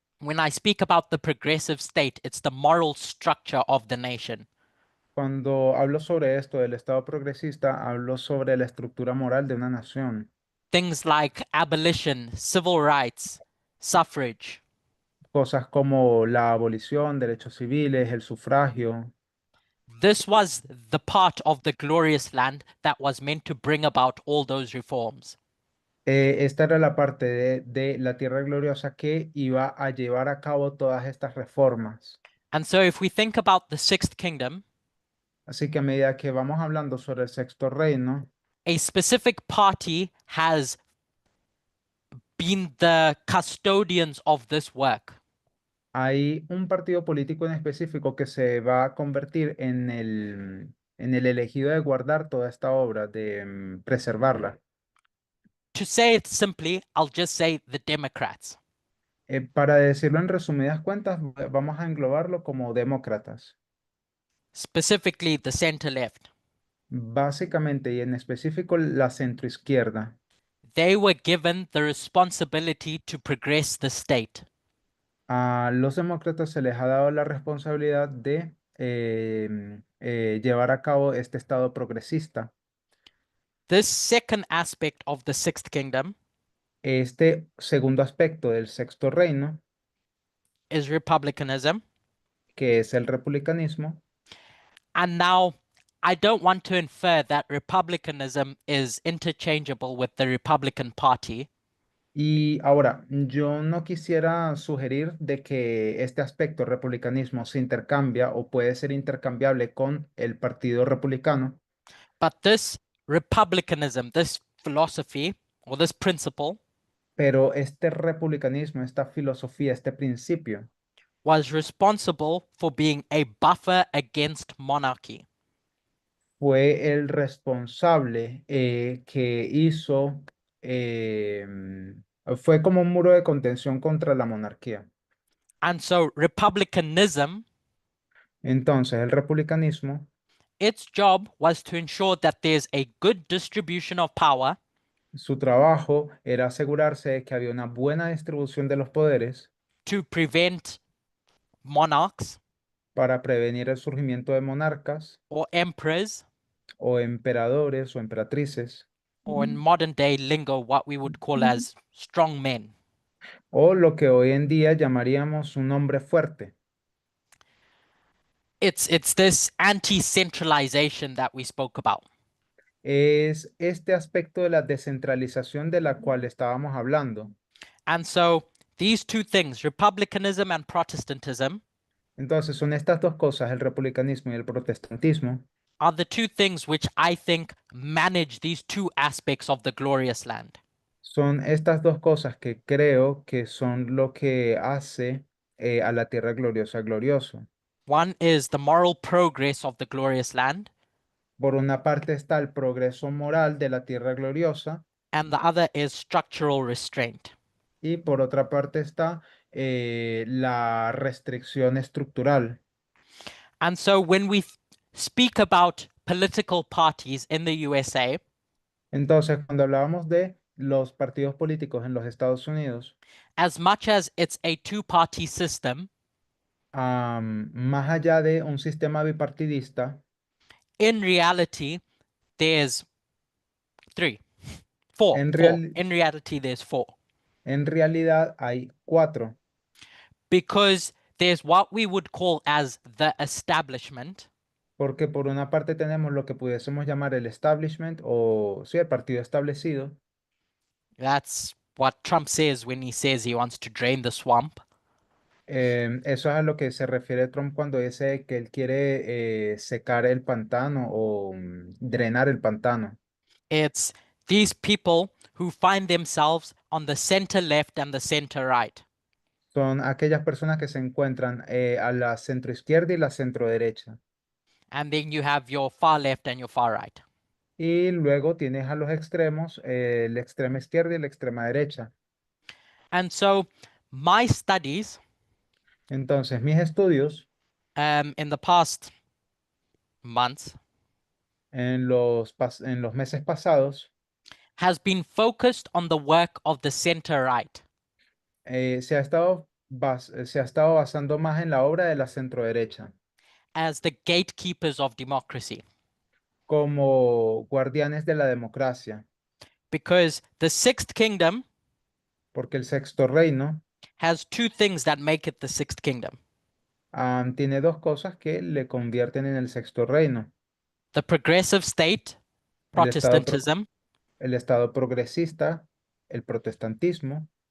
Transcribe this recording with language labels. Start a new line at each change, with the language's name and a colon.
English: When I speak about the progressive state, it's the moral structure of the nation.
Spanish: Cuando hablo sobre esto del Estado progresista, hablo sobre la estructura moral de una nación.
English: Things like abolition, civil rights, suffrage.
Spanish: Cosas como la abolición, derechos civiles, el sufragio.
English: This was the part of the glorious land that was meant to bring about all those reforms.
Spanish: Esta era la parte de la tierra gloriosa que iba a llevar a cabo todas estas reformas.
English: And so if we think about the sixth kingdom,
Spanish: Así que a medida que vamos hablando sobre el sexto reino,
English: a specific party has been the custodians of this work.
Spanish: hay un partido político en específico que se va a convertir en el elegido de guardar toda esta obra, de preservarla.
English: To say it simply, I'll just say the Democrats.
Spanish: Para decirlo en resumidas cuentas, vamos a englobarlo como demócratas.
English: Specifically the center left.
Spanish: Básicamente y en específico la centroizquierda.
English: They were given the responsibility to progress the state.
Spanish: A los demócratas se les ha dado la responsabilidad de llevar a cabo este estado progresista.
English: This second aspect of the sixth kingdom
Spanish: Este segundo aspecto del sexto reino,
English: is republicanism.
Spanish: que es el republicanismo,
English: And now I don't want to infer that republicanism is interchangeable with the Republican Party.
Spanish: y ahora, yo no quisiera sugerir de que este aspecto republicanismo se intercambia o puede ser intercambiable con el Partido Republicano,
English: But this republicanism, this philosophy or this principle
Spanish: Pero este republicanismo, esta filosofía, este principio,
English: was responsible for being a buffer against monarchy.
Spanish: fue el responsable que hizo, fue como un muro de contención contra la monarquía.
English: And so republicanism,
Spanish: Entonces, el republicanismo,
English: its job was to ensure that there's a good distribution of power
Spanish: su trabajo era asegurarse de que había una buena distribución de los poderes
English: to prevent monarchs
Spanish: para prevenir el surgimiento de monarcas
English: or emperors,
Spanish: o emperadores o emperatrices,
English: or in modern day lingo, what we would call as strong men.
Spanish: o lo que hoy en día llamaríamos un hombre fuerte.
English: It's this anti-centralization that we spoke about.
Spanish: Es este aspecto de la descentralización de la cual estábamos hablando.
English: And so these two things, republicanism and Protestantism,
Spanish: Entonces, son estas dos cosas, el republicanismo y el protestantismo,
English: are the two things which I think manage these two aspects of the glorious land.
Spanish: son estas dos cosas que creo que son lo que hace a la tierra gloriosa glorioso.
English: One is the moral progress of the glorious land,
Spanish: Por una parte está el progreso moral de la tierra gloriosa
English: and the other is structural restraint.
Spanish: y por otra parte está la restricción estructural.
English: And so when we speak about political parties in the USA,
Spanish: Entonces, cuando hablábamos de los partidos políticos en los Estados Unidos,
English: as much as it's a two-party system,
Spanish: más allá de un sistema bipartidista,
English: in reality, there's four.
Spanish: En real-
English: In reality, there's four.
Spanish: en realidad hay 4,
English: Because there's what we would call as the establishment,
Spanish: porque por una parte tenemos lo que pudiésemos llamar el establishment o sí, el partido establecido.
English: that's what Trump says when he says he wants to drain the swamp.
Spanish: Eso es a lo que se refiere Trump cuando dice que él quiere secar el pantano o drenar el pantano.
English: It's these people who find themselves on the center left and the center right.
Spanish: Son aquellas personas que se encuentran a la centroizquierda y la centroderecha.
English: And then you have your far left and your far right.
Spanish: Y luego tienes a los extremos, la extrema izquierda y la extrema derecha.
English: And so my studies
Spanish: Entonces, mis estudios
English: in the past months
Spanish: en los meses pasados
English: has been focused on the work of the center right.
Spanish: se ha estado basando más en la obra de la centroderecha,
English: As the gatekeepers of democracy.
Spanish: como guardianes de la democracia,
English: Because the sixth kingdom
Spanish: porque el sexto reino
English: has two things that make it the sixth kingdom:
Spanish: tiene dos cosas que le convierten en el sexto reino,
English: the progressive state,
Spanish: el estado,
English: Protestantism,
Spanish: el estado progresista, el protestantismo